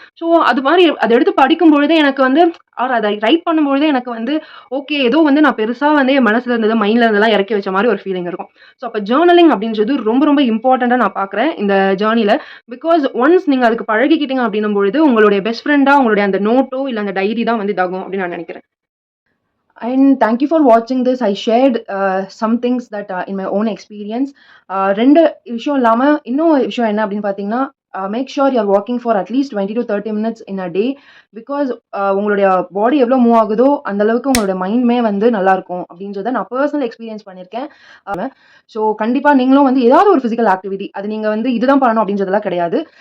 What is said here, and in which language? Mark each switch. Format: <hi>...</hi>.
<ta>So அது மாரி அத எடுத்து படிக்கும்பொழுதே எனக்கு வந்து அத ரைட் பண்ணும்பொழுதே எனக்கு வந்து ஓகே, ஏதோ வந்து நான் பெருசா வந்து என் மனசுல இருந்தது, மைண்ட்ல இருந்ததெல்லாம் இறக்கி வச்ச மாரி ஒரு ஃபீலிங் இருக்கும். ஸோ அப்ப ஜர்னலிங் அப்படின்றது ரொம்ப ரொம்ப இம்பார்ட்டன்ட்டா நான் பார்க்குறேன் இந்த ஜர்னில. பிகாஸ் ஒன்ஸ் நீங்க அதுக்கு பழகிக்கிட்டீங்க அப்படின்னும் பொழுது, உங்களுடைய பெஸ்ட் ஃப்ரெண்டா உங்களுடைய அந்த நோட்டோ, இல்ல அந்த டைரி தான் வந்து இதாகும் அப்படின்னு நான் நினைக்கிறேன்.</ta> <en>And thank you for watching this. I shared some things that in my own experience.</en> <ta>2 விஷயம் இல்லாம இன்னும் ஒரு விஷயம் என்ன அப்படின்னு பார்த்தீங்கன்னா,</ta> <en>Make sure you are walking for at least 20 to 30 minutes in a day.</en> <ta>Because உங்களுடைய பாடி எவ்வளோ மூவ் ஆகுதோ அந்த அளவுக்கு உங்களுடைய மைண்டுமே வந்து நல்லா இருக்கும் அப்படின்றத நான் பர்சனல் எக்ஸ்பீரியன்ஸ் பண்ணியிருக்கேன். ஸோ கண்டிப்பா நீங்களும் வந்து ஏதாவது ஒரு ஃபிசிக்கல் ஆக்டிவிட்டி, அது நீங்க வந்து இதுதான் பண்ணணும் அப்படின்றதெல்லாம் கிடையாது.</ta>